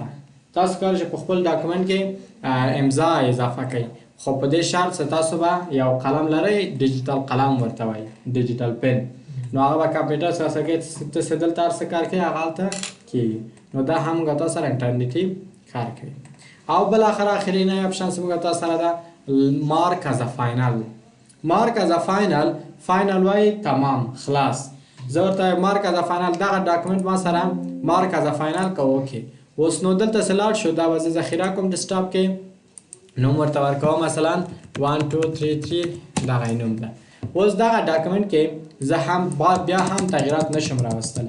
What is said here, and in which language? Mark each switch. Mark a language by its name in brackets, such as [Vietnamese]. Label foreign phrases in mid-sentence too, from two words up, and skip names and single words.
[Pashto] تاسو کولی شئ په خپل ډاکومنټ کې امضا اضافه کړئ، خو په دې شرط چې تاسو به یو قلم لرئ، ډیجیټل قلم ورته وایي، [English] digital pen. [Pashto] نو هغه به کمپیوټر سره څه کوي، ته چې دلته هر څه کار کوي هغه هلته کېږي. نو دا هم موږ تاسو سره انټرنیټي کار کوي. او بالاخره اخرینی اپشن چې موږ تاسو سره ده [English] mark as final. mark as final, final [Pashto] وایي تمام خلاص. زه ورته [English] mark as final [Pashto] دغه ډاکومنټ ما سره [English] mark as final [Pashto] که اوکې. اوس نو دلته چې لاړ شو دا به زه ذخیره کوم ډسکټاپ کې، نوم ورته ورکوم مثلا 1 2 3 3 دغه نوم ده. اوس دغه ډاکومنټ کې زه هم بیا هم تغییرات نشم راوستلی.